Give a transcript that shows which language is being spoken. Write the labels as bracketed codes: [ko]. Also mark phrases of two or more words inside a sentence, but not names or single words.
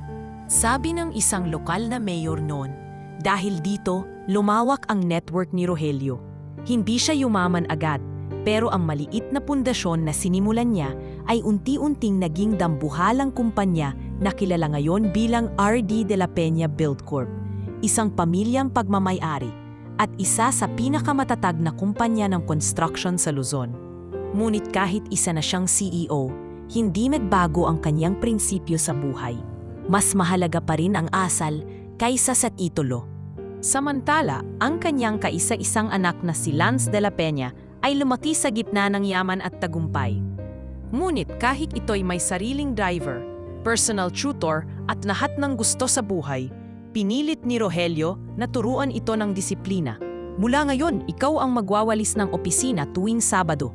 [tl] Sabi ng isang lokal na mayor noon, dahil dito, lumawak ang network ni Rogelio. Hindi siya yumaman agad, pero ang maliit na pundasyon na sinimulan niya ay unti-unting naging dambuhalang kumpanya na kilala ngayon bilang RD de la Peña Build Corp, isang pamilyang pagmamay-ari at isa sa pinakamatatag na kumpanya ng construction sa Luzon. Ngunit kahit isa na siyang CEO, hindi nagbago ang kanyang prinsipyo sa buhay. Mas mahalaga pa rin ang asal kaysa sa titulo. Samantala, ang kanyang kaisa-isang anak na si Lance de la Peña ay lumaki sa gitna ng yaman at tagumpay. Ngunit kahit ito'y may sariling driver, [en] personal tutor [tl] at lahat ng gusto sa buhay, pinilit ni Rogelio na turuan ito ng disiplina. Mula ngayon, ikaw ang magwawalis ng opisina tuwing Sabado.